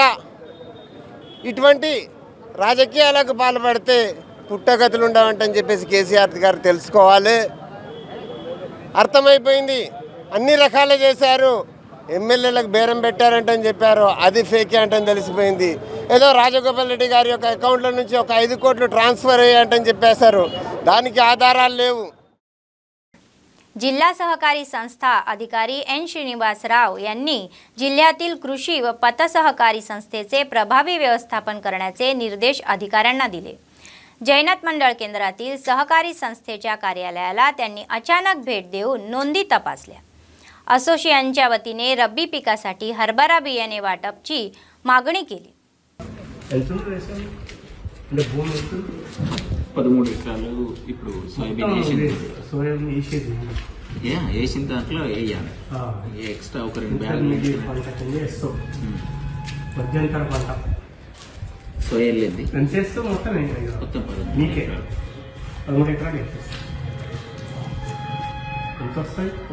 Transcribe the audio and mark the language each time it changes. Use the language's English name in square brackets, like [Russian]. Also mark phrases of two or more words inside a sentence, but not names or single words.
[Telugu] ఇటువంటి రాజకీయాలకు పాల్పడితే పుట్టగతులు ఉండవంటని చెప్పేసి కేసీఆర్ గారు తెలుసుకోవాలి. అర్థమైపోయింది. అన్ని రకాలు చేశారు. ఎమ్మెల్యేలకు బేరం పెట్టారంటని చెప్పారు, అది ఫేకే అంటని తెలిసిపోయింది. ఏదో రాజగోపాల్ రెడ్డి గారి యొక్క అకౌంట్ల నుంచి ఒక 5 కోట్లు ट्रान्सफर అయ్యాయంటని చెప్పేశారు. दानिकी आधाराలు లేవు. [Marathi] जिल्हा सहकारी संस्था अधिकारी एन श्रीनिवासराव यांनी जिल्ह्यातील कृषी व पतसहकारी संस्थेचे प्रभावी व्यवस्थापन करण्याचे निर्देश अधिकाऱ्यांना दिले. जैनत मंडळ केंद्रातील सहकारी संस्थेच्या कार्यालयाला त्यांनी अचानक भेट देऊन नोंदी तपासल्या. असोसिएशनच्या वतीने रब्बी पिकासाठी हरभरा बियाणे वाटपची मागणी केली. [Telugu] 13 ఎకరాలు ఇప్పుడు సోయాబీన్ వేసింది. వేసిన దాంట్లో వేయాలి. ఎక్స్ట్రా ఒక 2 బ్యాగులు మధ్యంతర పంట సోయా వెళ్ళింది. మొత్తం 13 ఎకరాలు ఎంత వస్తాయి?